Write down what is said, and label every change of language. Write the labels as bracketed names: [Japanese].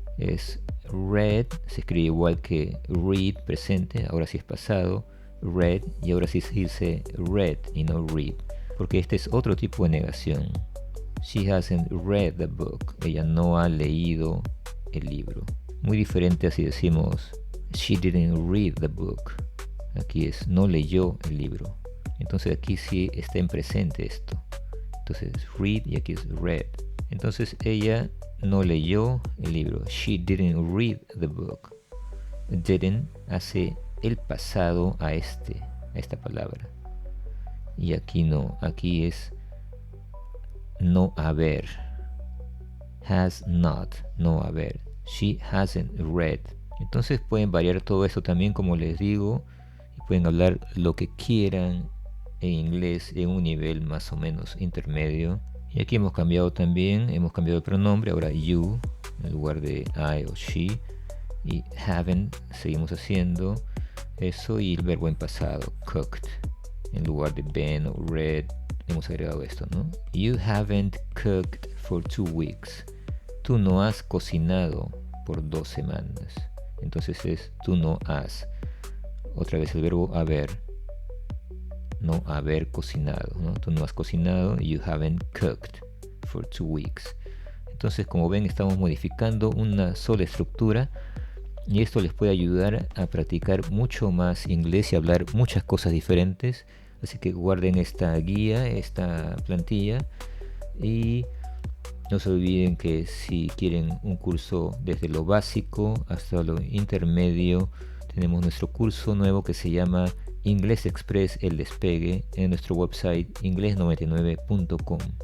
[Spanish] Es read, se escribe igual que read, presente, ahora sí es pasado. Read, y ahora sí se dice read y no read, porque este es otro tipo de negación. [English] She hasn't read the book. [Spanish] Ella no ha leído el libro. Muy diferente así decimos [English] she didn't read the book. [Spanish] Aquí es no leyó el libro. Entonces aquí sí está en presente esto. Entonces read y aquí es read. Entonces ella no leyó el libro. [English] She didn't read the book. [Spanish] Didn't hace el pasado a esta palabra. Y aquí no, aquí es no haber. Has not, no haber. [English] She hasn't read. [Spanish] Entonces pueden variar todo esto también, como les digo, y pueden hablar lo que quieran en inglés en un nivel más o menos intermedio. Y aquí hemos cambiado también, hemos cambiado el pronombre, ahora you en lugar de I o she, y haven't seguimos haciendo eso, y el verbo en pasado, cooked, en lugar de been o read, hemos agregado esto, ¿no? [English] You haven't cooked for 2 weeks. [Spanish] Tú no has cocinado por 2 semanas. Entonces es tú no has. Otra vez el verbo haber. No haber cocinado, ¿no? Tú no has cocinado. [English] You haven't cooked for 2 weeks. [Spanish] Entonces, como ven, estamos modificando una sola estructura. Y esto les puede ayudar a practicar mucho más inglés y hablar muchas cosas diferentes. Así que guarden esta guía, esta plantilla, y no se olviden que si quieren un curso desde lo básico hasta lo intermedio, tenemos nuestro curso nuevo que se llama Inglés Express El Despegue en nuestro website ingles99.com.